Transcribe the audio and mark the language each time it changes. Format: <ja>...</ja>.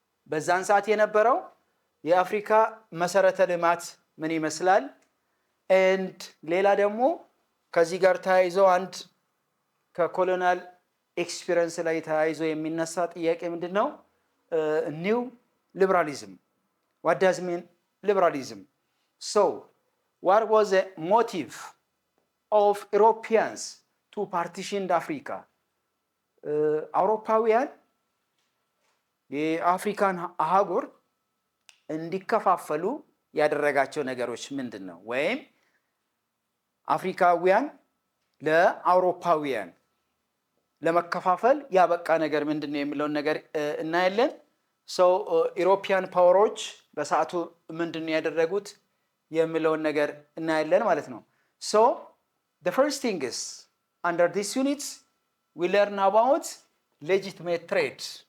<am>በዛን ሰዓት የነበረው የአፍሪካ መሰረተ ልማት ምን ይመስላል? and ሌላ ደግሞ ከዚህ ጋር ተያይዞ አንድ ከኮሎኒያል ኤክስፒሪየንስ ላይ ተያይዞ የሚነሳ ጥያቄ ምንድነው?</am> <en>new liberalism. What does mean liberalism? So what was the motive of Europeans to partition Africa?</en> <am>አውሮፓውያን የአፍሪካን አህጉር እንዲከፋፈሉ ያደረጋቸው ነገሮች ምንድነው? ወይም አፍሪካውያን ለአውሮፓውያን ለመከፋፈል ያበቃ ነገር ምንድነው የሚለውን ነገር እናያለን። ኢሮፒያን ፓወሮች በሰዓቱ ምንድነው ያደረጉት የሚለውን ነገር እናያለን ማለት ነው።</am> <en>The first thing is under this unit we learn about legitimate trade.</en>